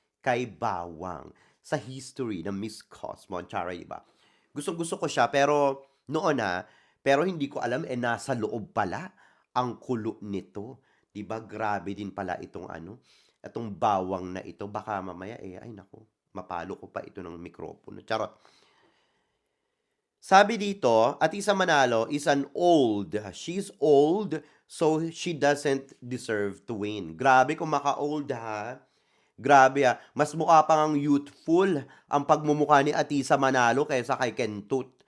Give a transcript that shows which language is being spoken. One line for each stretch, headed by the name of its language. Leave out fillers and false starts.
Filipino: Kay Bawang sa history ng Miss Cosmo. Chara, diba? Gusto-gusto ko siya, pero noon pero hindi ko alam, nasa loob pala ang kulo nito. Diba? Grabe din pala itong ano, itong Bawang na ito. Baka mamaya, ay nako. Mapalo ko pa ito ng mikropono. Charot. Sabi dito,
English: Atisa Manalo is an old. She's old, so she doesn't deserve to win.
Filipino: Grabe kung maka-old ha. Grabe ha. Mas mukha pa ngang youthful ang pagmumukha ni Atisa Manalo kaysa kay Kentut.